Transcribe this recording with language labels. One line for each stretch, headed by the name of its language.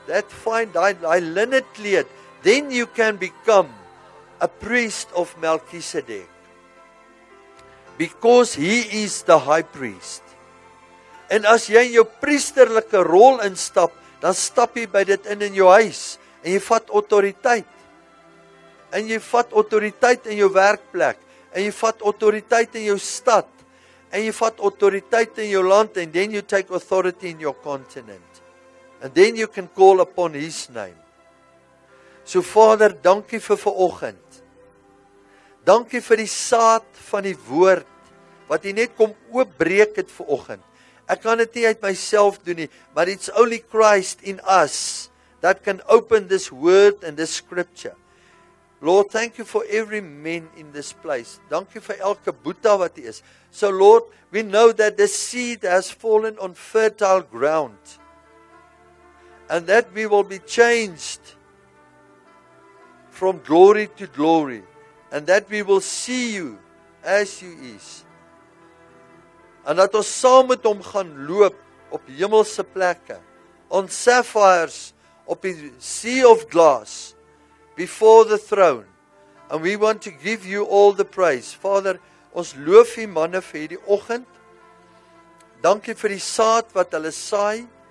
English: That fine,
Afrikaans: daai linne kleed.
English: Then you can become a priest of Melchizedek. Because he is the high priest.
Afrikaans: En as jy in jou priesterlike rol instap, dan stap jy by dit in jou huis, en jy vat autoriteit. En jy vat autoriteit in jou werkplek, en jy vat autoriteit in jou stad, en jy vat autoriteit in jou land,
English: and then you take authority in your continent. And then you can call upon his name.
Afrikaans: So Vader, dankie vir vanoggend. Dankie vir die saad van die woord, wat jy net kom oopbreek het vanoggend. Ek kan dit nie uit myself doen nie,
English: but it's only Christ in us that can open this word and this scripture. Lord, thank you for every man in this place.
Afrikaans: Dankie vir elke boeta wat hier is.
English: So Lord, we know that the seed has fallen on fertile ground, and that we will be changed from glory to glory, and that we will see you as you is.
Afrikaans: En dat ons saam met hom gaan loop op hemelse plekke,
English: on sapphires
Afrikaans: op die
English: sea of glass, before the throne. And we want to give you all the praise.
Afrikaans: Vader, ons loof die manne vir hierdie oggend. Dankie vir die saad wat hulle saai.